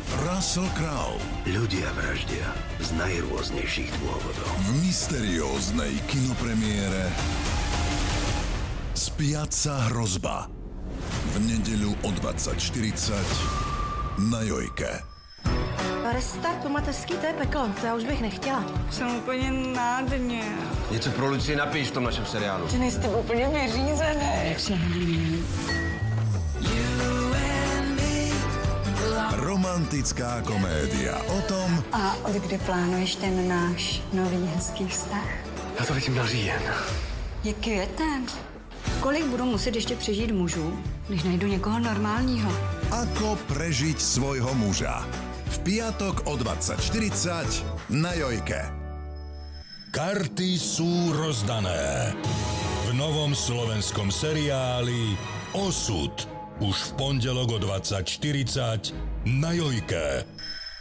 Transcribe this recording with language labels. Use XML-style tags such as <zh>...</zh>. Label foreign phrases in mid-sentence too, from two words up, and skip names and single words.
<sk>Russell Crowe Ľudia vraždia z najrôznejších dôvodov. v mysterióznej kinopremiére Spiaca hrozba. V nedeľu o 20:40 na Jojke.</sk> <cs>Restart po mateřský, to je peklo, to já už bych nechtěla. Jsem úplně na dně. Něco pro Lucii napíš v tom našem seriálu. Ty nejste úplně vyřízený. Jak se hlí.</cs> <sk>Romantická komédia o tom,</sk> <cs>A od kdy plánuješ ten náš nový hezký vztah? Já to vidím na říjen. Je květen. Kolik budu muset ještě přežít mužů, když najdu někoho normálního?</cs> <sk>ako prežiť svojho muža. V piatok o 20:40 na Jojke. Karty sú rozdané. V novom slovenskom seriáli Osud už v pondelok o 20:40 na Jojke.</sk>